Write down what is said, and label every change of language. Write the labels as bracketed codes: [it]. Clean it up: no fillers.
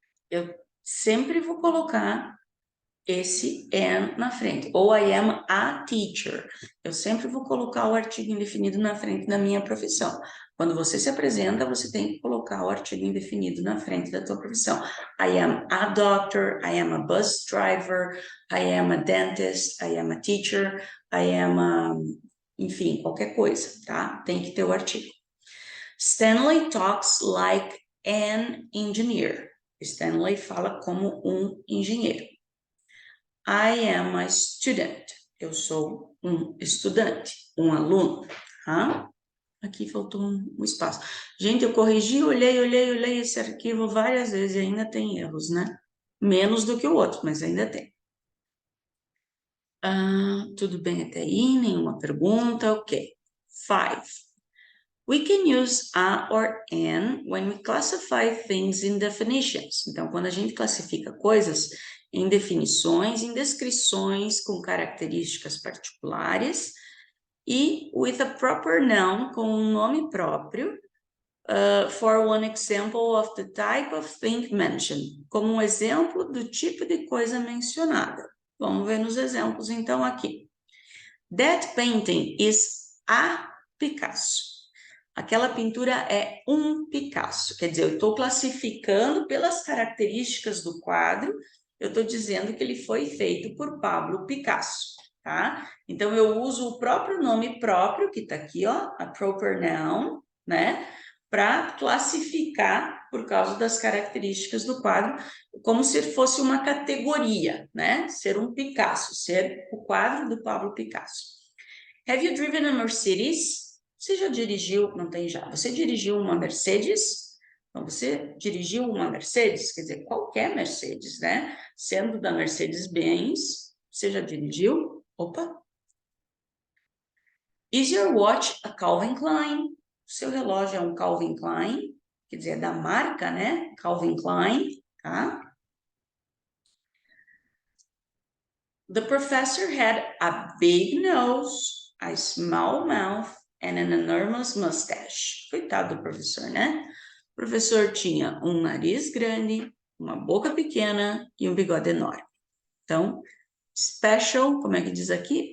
[pt] Eu sempre vou colocar esse am na frente, ou [en] I am a teacher. [pt] Eu sempre vou colocar o artigo indefinido na frente da minha profissão. Quando você se apresenta, você tem que colocar o artigo indefinido na frente da tua profissão. [en] I am a doctor, I am a bus driver, I am a dentist, I am a teacher, I am a... [pt] Enfim, qualquer coisa, tá? Tem que ter o artigo. [en] Stanley talks like an engineer. [pt] Stanley fala como um engenheiro. [en] I am a student. [pt] Eu sou um estudante, um aluno. Tá? Aqui faltou um espaço. Gente, eu corrigi, olhei esse arquivo várias vezes e ainda tem erros, né? Menos do que o outro, mas ainda tem. Tudo bem até aí? Nenhuma pergunta? Ok. 5. [en] We can use a or an when we classify things in definitions. [pt] Então, quando a gente classifica coisas em definições, em descrições com características particulares e [en] with a proper noun, [pt] com um nome próprio, [en] for one example of the type of thing mentioned, [pt] como um exemplo do tipo de coisa mencionada. Vamos ver nos exemplos, então, aqui. [en] That painting is a Picasso. [pt] Aquela pintura é um Picasso. Quer dizer, eu estou classificando pelas características do quadro, eu estou dizendo que ele foi feito por Pablo Picasso, tá? Então, eu uso o próprio nome próprio, que está aqui, ó, [en] a proper noun, [pt] né? Para classificar por causa das características do quadro, como se fosse uma categoria, né? Ser um Picasso, ser o quadro do Pablo Picasso. [en] Have you driven a Mercedes? [pt] Você já dirigiu, não tem já, você dirigiu uma Mercedes? Então, você dirigiu uma Mercedes, quer dizer, qualquer Mercedes, né? Sendo da Mercedes-Benz, você já dirigiu? Opa! [en] Is your watch a Calvin Klein? [pt] Seu relógio é um Calvin Klein, quer dizer, é da marca, né? Calvin Klein, tá? [en] The professor had a big nose, a small mouth, and an enormous mustache. [pt] Coitado do professor, né? O professor tinha um nariz grande, uma boca pequena e um bigode enorme. Então, special, como é que diz aqui?